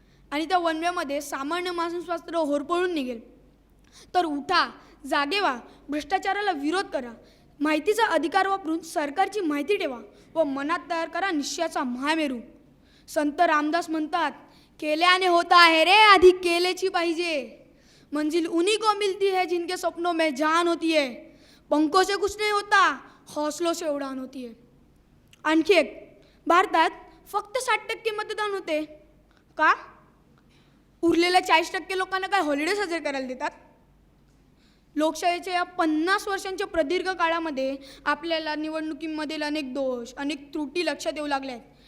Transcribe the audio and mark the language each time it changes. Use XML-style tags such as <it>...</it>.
<mr>आणि त्या वनव्यामध्ये सामान्य माणसांपासून होरपळून निघेल. तर उठा, जागे व्हा, भ्रष्टाचाराला विरोध करा, माहितीचा अधिकार वापरून सरकारची माहिती ठेवा व मनात तयार करा निश्चयाचा महामेरू. संत रामदास म्हणतात, केल्याने होता है रे, आधी केलेची पाहिजे.</mr> <hi>मंजिल उन्हीं को मिलती है जिनके सपनों में जान होती है. पंखों से कुछ नहीं होता, हौसलों से उड़ान होती है.</hi> <mr>आणखी एक, भारतात फक्त 60% मतदान होते. का? उरलेल्या 40% लोकांना काय हॉलिडे साजरे करायला देतात? लोकशाहीच्या या 50 वर्षांच्या प्रदीर्घ काळामध्ये आपल्याला निवडणुकीमधील अनेक दोष, अनेक त्रुटी लक्षात येऊ लागल्या आहेत.</mr>